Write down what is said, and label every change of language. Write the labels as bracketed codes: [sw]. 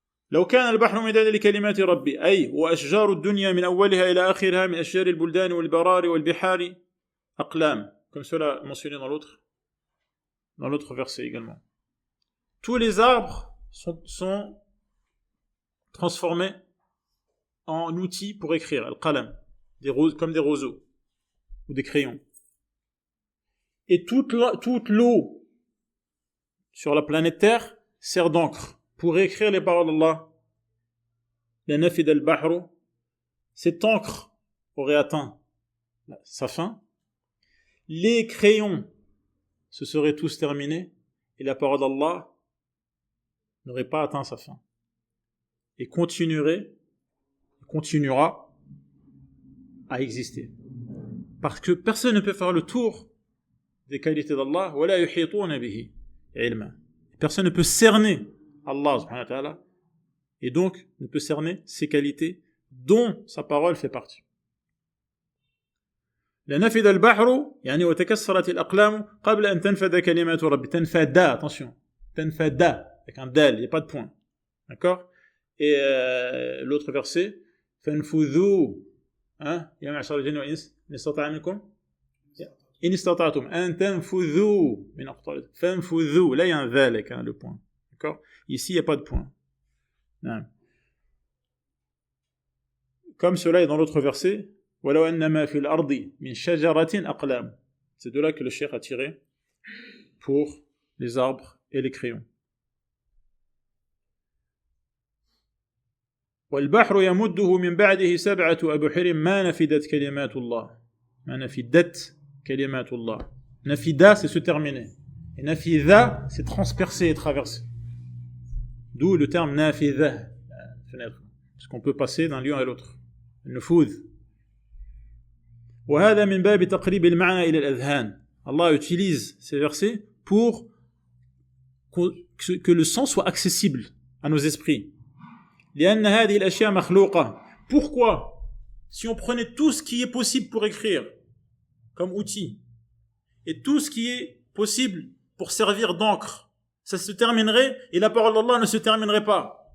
[ar] لو كان البحر مدادا لكلمات ربي أي وأشجار الدنيا من أولها إلى آخرها من أشجار البلدان والبرار والبحار أقلام, [fr] comme cela mentionné dans l'autre verset également. Tous les arbres sont transformés en outils pour écrire, al-qalam, comme des roseaux ou des crayons. Et toute l'eau sur la planète Terre sert d'encre pour écrire les paroles d'Allah. [ar] La nafid al-bahru, [fr] cette encre aurait atteint sa fin. Les crayons se seraient tous terminés et la parole d'Allah n'aurait pas atteint sa fin. Et continuera à exister. Parce que personne ne peut faire le tour des qualités d'Allah. [ar] وَلَا يُحِيطُونَ بِهِ عِلْمًا. [fr] Personne ne peut cerner Allah subhanahu wa ta'ala, et donc ne peut cerner ses qualités dont sa parole fait partie. [ar] لنفد البحر يعني وتكسرت الأقلام قبل أن تنفد كلمات رب. [fr] تنفد, attention, تنفد avec un dal, il n'y a pas de point, d'accord? Et l'autre verset, [ar] فانفذوا يا معشر الجن والإنس إن استطاع منكم إن استطعتم أن تنفذوا من أقطار فانفذوا, [fr] là il y a un ذلك, le point, d'accord? Ici il n'y a pas de point. Non. Comme cela est dans l'autre verset, [ar] ولو أنما في الأرض من شجرة أقلام. [fr] C'est de là que le cheikh a tiré pour les arbres et les crayons. [ar] والبحر يمده من بعده 7 أبحر ما نفدت كلمات الله. ما نفدت كلمات الله. [fr] Nafida, c'est se terminer. Et nafida, c'est transpercer et traverser. D'où le terme nafida, fenêtre. Parce qu'on peut passer d'un lieu à l'autre. Nufud. [ar] وهذا من باب تقريب المعنى إلى الأذهان. [fr] Allah utilise ces versets pour que le sens soit accessible à nos esprits. [ar] لأن هذه الأشياء مخلوقة. [fr] Pourquoi? Si on prenait tout ce qui est possible pour écrire comme outil et tout ce qui est possible pour servir d'encre, ça se terminerait et la parole d'Allah ne se terminerait pas.